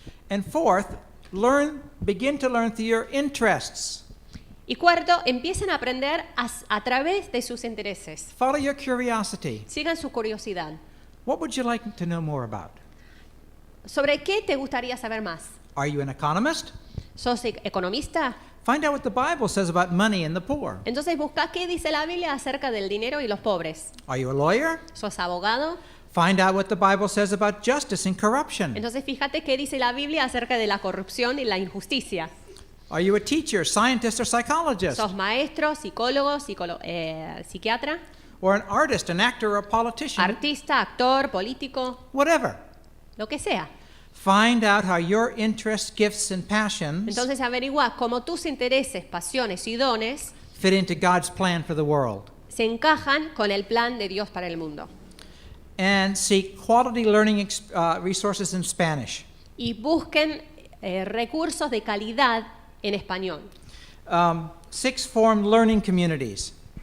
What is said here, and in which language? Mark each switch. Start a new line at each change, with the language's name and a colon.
English: And fourth, begin to learn through your interests.
Spanish: Y cuarto, empiecen a aprender a través de sus intereses.
English: Follow your curiosity.
Spanish: Sigan su curiosidad.
English: What would you like to know more about?
Spanish: ¿Sobre qué te gustaría saber más?
English: Are you an economist?
Spanish: ¿Sos economista?
English: Find out what the Bible says about money and the poor.
Spanish: Entonces busca qué dice la Biblia acerca del dinero y los pobres.
English: Are you a lawyer?
Spanish: ¿Sos abogado?
English: Find out what the Bible says about justice and corruption.
Spanish: Entonces fíjate qué dice la Biblia acerca de la corrupción y la injusticia.
English: Are you a teacher, scientist, or psychologist?
Spanish: ¿Sos maestro, psicólogo, psiquiatra,
English: Or an artist, an actor, or a politician?
Spanish: artista, actor, político,
English: Whatever.
Spanish: lo que sea?
English: Find out how your interests, gifts, and passions
Spanish: Entonces averigua cómo tus intereses, pasiones y dones
English: fit into God's plan for the world.
Spanish: se encajan con el plan de Dios para el mundo.
English: And seek quality learning resources in Spanish.
Spanish: Y busquen recursos de calidad en español.
English: Sixth, form learning communities,